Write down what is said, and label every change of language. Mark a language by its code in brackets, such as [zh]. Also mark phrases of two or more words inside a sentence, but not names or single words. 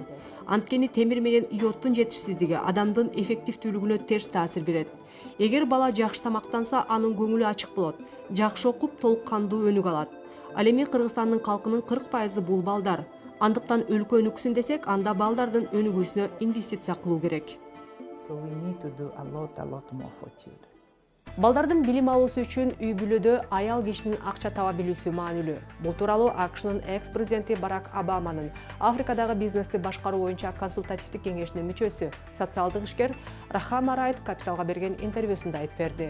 [ky] Анткени темир менен йодтун жетишсиздиги адамдын эффективдүүлүгүнө терс таасир берет. Эгер бала жакшы тамактанса, анын көңүлү ачык болот. Жакшы окуп, толук кандуу өнүгө алат. Ал эми Кыргызстандын калкынын 40% бул балдар. Андыктан өлкө өнүксүн десек, анда балдардын өнүгүүсүнө инвестиция кылуу керек. [en] So we need to do a lot more for children. [ky] Балдардын билим алуусу үчүн үй бүлөдө аял кишинин акча таба билүүсү маанилүү. Бул тууралуу АКШнын экс-президенти Барак Обаманын Африкадагы бизнести башкаруу боюнча консультативдик кеңешинин мүчөсү, социалдык ишкер Рахама Райт Капиталга берген интервьюсунда айтып берди.